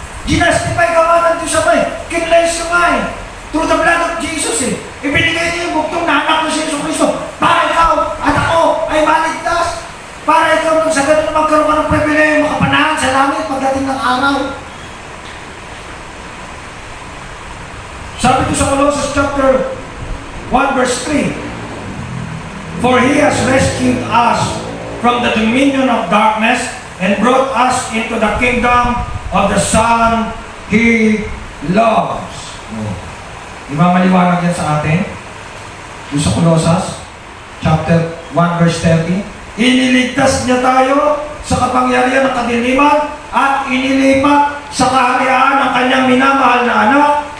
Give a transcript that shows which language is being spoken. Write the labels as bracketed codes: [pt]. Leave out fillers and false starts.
[tl] Ginastify ka nga ng Diyos Ama eh. Kinlays ka nga eh. [en] Through the blood of Jesus [tl] eh. Ibinigay niya yung buktong na anak ng si Yesu Cristo para ikaw at ako ay maligtas. Para ikaw sa ganun magkaroon ka ng pribileyo makapanahan sa langit pagdating ng araw. Sabi ko sa [en] Colossians chapter 1 verse 3, for He has rescued us from the dominion of darkness and brought us into the kingdom of the Son He loves. [tl] Di ba maliwanag yan sa atin? Yung sa Colossus, chapter 1, verse 30. Iniligtas niya tayo sa kapangyarihan ng kadiliman at inilipat sa kaharian ng kanyang minamahal na anak.